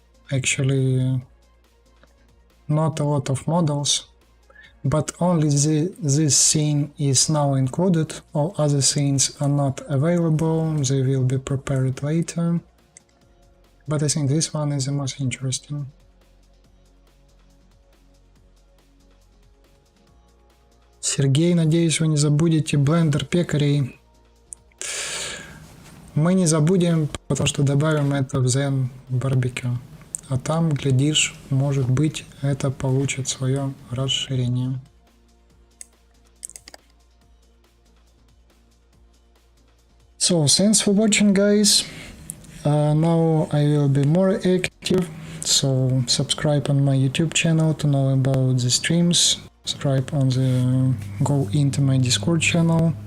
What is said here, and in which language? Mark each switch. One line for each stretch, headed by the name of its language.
English: Actually, not a lot of models, but only this scene is now included. All other scenes are not available, they will be prepared later. But I think this one is the most interesting.
Russian: Сергей, надеюсь, вы не забудете блендер пекарей. Мы не забудем, потому что добавим это в Zen Barbecue. А там, глядишь, может быть, это получит свое расширение.
English: So, thanks for watching, guys. Now I will be more active, so subscribe on my YouTube channel to know about the streams. Subscribe on the go into my Discord channel.